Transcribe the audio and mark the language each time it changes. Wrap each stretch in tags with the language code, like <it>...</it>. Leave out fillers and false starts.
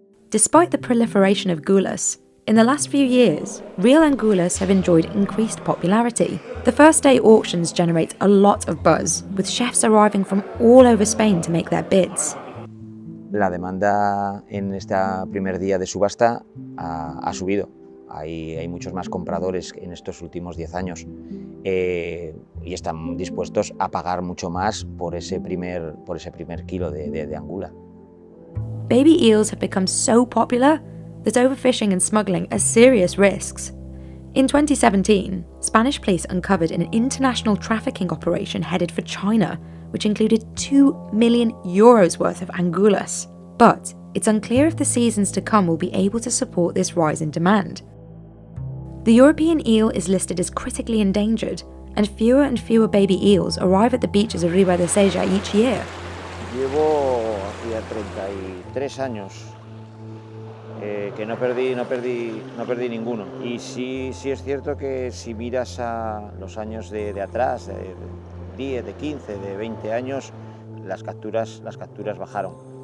<en>Despite the proliferation of gulas, in the last few years, real angulas have enjoyed increased popularity. The first day auctions generate a lot of buzz, with chefs arriving from all over Spain to make their bids.</en> <es>La demanda en este primer día de subasta ha subido. Hay muchos más compradores en estos últimos 10 años y están dispuestos a pagar mucho más por ese primer kilo de angula.</es> <en>Baby eels have become so popular that overfishing and smuggling are serious risks. In 2017, Spanish police uncovered an international trafficking operation headed for China, which included €2 million worth of angulas. But it's unclear if the seasons to come will be able to support this rise in demand. The European eel is listed as critically endangered, and fewer baby eels arrive at the beaches of Riba de Sella each year.</en> <es>Llevo hacía 33 años que no perdí ninguno. Y sí es cierto que si miras a los años de atrás, de 10, de 15, de 20 años, las capturas bajaron.</es>